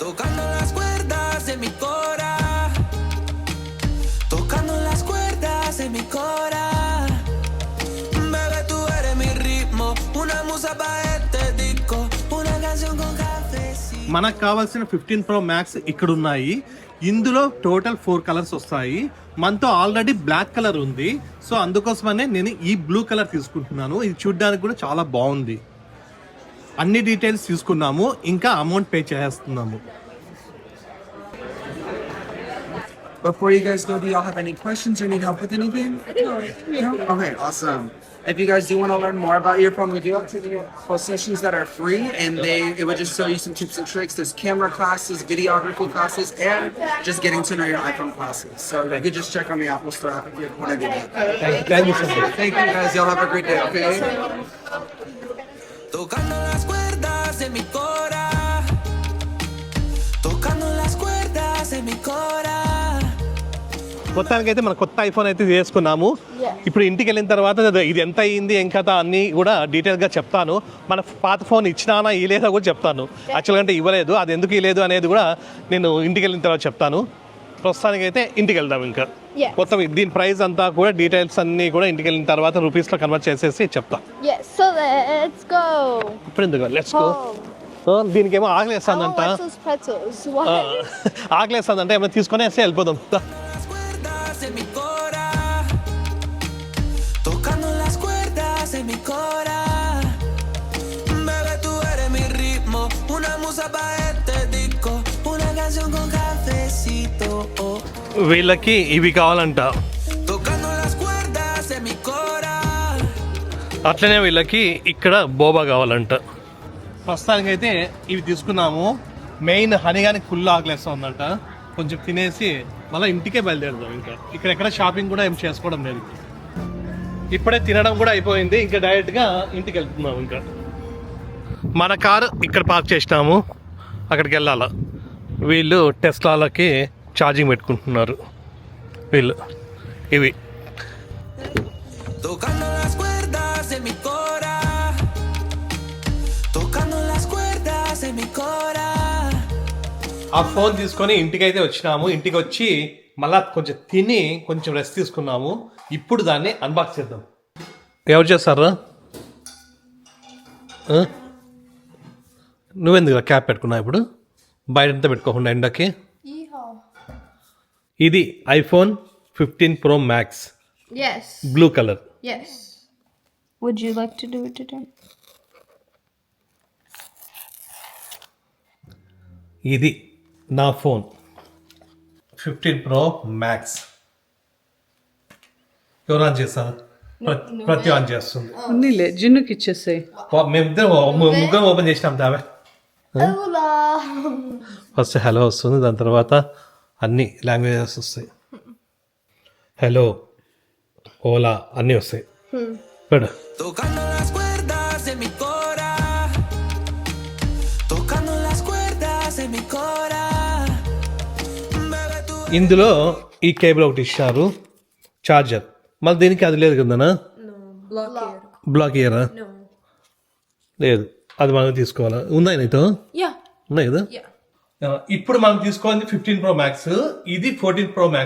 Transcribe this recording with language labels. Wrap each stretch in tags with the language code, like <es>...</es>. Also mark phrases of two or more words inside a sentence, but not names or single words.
<te>మనకు కావాల్సిన 15 Pro Max ఇక్కడ ఉన్నాయి. ఇందులో టోటల్ 4 కలర్స్ వస్తాయి. మనతో ఆల్రెడీ</te> <en>black color</en> <te>ఉంది. సో అందుకోసమనే నేను ఈ</te> <en>blue color</en> <te>తీసుకుంటున్నాను. ఇది చూడడానికి కూడా చాలా బాగుంది. అన్ని డీటెయిల్స్ తీసుకున్నాము. ఇంకా</te> <en>amount pay</en> <te>చేస్తున్నాము.</te> <en>Before you guys go, do y'all have any questions or need help with anything? No? Okay, awesome. If you guys do want to learn more about your phone, we do have two sessions that are free, and it would just show you some tips and tricks. There's camera classes, videography classes, and just getting to know your iPhone classes. So you could just check on the Apple Store app if you want to do that. Thank you so much. Thank you guys. Y'all have a great day, okay?</en> <es>Tocando las cuerdas de mi cora, tocando las cuerdas de mi cora.</es> <te>మొత్తానికైతే మన కొత్త ఐఫోన్ అయితే చేసుకున్నాము. ఇప్పుడు ఇంటికి వెళ్ళిన తర్వాత ఇది ఎంత అయ్యింది ఏం కథ అన్నీ కూడా డీటెయిల్గా చెప్తాను. మన పాత ఫోన్ ఇచ్చినానా ఇలేదా కూడా చెప్తాను. యాక్చువల్గా అంటే ఇవ్వలేదు, అది ఎందుకు ఇవ్వలేదు అనేది కూడా నేను ఇంటికి వెళ్ళిన తర్వాత చెప్తాను. ప్రస్తుతానికైతే ఇంటికి వెళ్దాం. ఇంకా మొత్తం దీని ప్రైస్ అంతా కూడా డీటెయిల్స్ అన్నీ కూడా ఇంటికి వెళ్ళిన తర్వాత రూపీస్లో కన్వర్ట్ చేసేసి చెప్తా.</te> <en>Yes, so let's go.</en> <te>ఇప్పుడు ఎందుకు</te> <en>let's go.</en> <te>దీనికేమో ఆకలేస్తుందంట.</te> <en>Oh, what's those pretzels? What?</en> <te>ఆకలేస్తుందంటే ఏమైనా తీసుకొని వేస్తే వెళ్ళిపోదాం.</te> <es>Las cuerdas de mi cora, tocando las cuerdas de mi cora. Bebé, tú eres mi ritmo, una musa pa' este disco, una canción con cafecito. Oh.</es> <te>వీళ్ళకి ఇవి కావాలంట.</te> <es>Tocando las cuerdas de mi cora.</es> <te>అట్లనే వీళ్ళకి ఇక్కడ బోబా కావాలంట. ప్రస్తుతానికైతే ఇవి తీసుకున్నాము. మెయిన్ హనీగానికి ఫుల్ ఆకలేస్తుందంట. కొంచెం తినేసి మళ్ళీ ఇంటికే బయలుదేరుదాం. ఇంకా ఇక్కడ ఎక్కడ షాపింగ్ కూడా ఏం చేసుకోవడం లేదు. ఇప్పుడే తినడం కూడా అయిపోయింది. ఇంకా డైరెక్ట్గా ఇంటికి వెళ్తున్నాము. ఇంకా మన కారు ఇక్కడ పార్క్ చేసినాము, అక్కడికి వెళ్ళాల. వీళ్ళు టెస్లాలకి ఛార్జింగ్ పెట్టుకుంటున్నారు. వీళ్ళు ఇవి</te> <es>Tocando las cuerdas de mi cora, tocando las cuerdas de mi cora.</es> <te>ఆ ఫోన్ తీసుకొని ఇంటికి అయితే వచ్చినాము. ఇంటికి వచ్చి మళ్ళా కొంచెం తిని కొంచెం రెస్ట్ తీసుకున్నాము. ఇప్పుడు దాన్ని అన్బాక్స్ చేద్దాం. ఎవరు చేస్తారా? నువ్వెందుకు క్యాప్ పెట్టుకున్నావు ఇప్పుడు? బయట అంతా పెట్టుకోకుండా ఎండకి. ఇది ఐఫోన్ 15 Pro Max</te> <en>Yes. blue color. Yes. Would you like to do it today?</en> <te>ఇది నా ఫోన్ 15 Pro Max. ఎవరు ఆన్ చేస్తారు? ప్రతి ఆన్ చేస్తుంది. ఉన్నిలే జిన్నుకి ఇచ్చేసాయి. మేమిద్దరం ముగ్గురం ఓపెన్ చేసినాం. తావే</te> <es>Hola.</es> <te>ఫస్ట్ హలో వస్తుంది, దాని తర్వాత అన్ని లాంగ్వేజెస్ వస్తాయి. హలో, ఓలా అన్నీ వస్తాయి. పెడు.</te> <es>Tocando las cuerdas de mi cora, tocando las cuerdas de mi cora. Bebé, tú</es> <te>ఇందులో ఈ కేబుల్ ఒకటి ఇచ్చారు, చార్జర్. మళ్ళీ దీనికి అది లేదు కదనా? బ్లాక్ ఇయరా? లేదు, అది మనం తీసుకోవాలా? ఉందా నీతో?</te> <en>Yeah.</en> <te>ఉన్నాయి కదా. ఇప్పుడు మనం తీసుకోవాలి 15 Pro Max. ఇది 14 Pro Max.</te>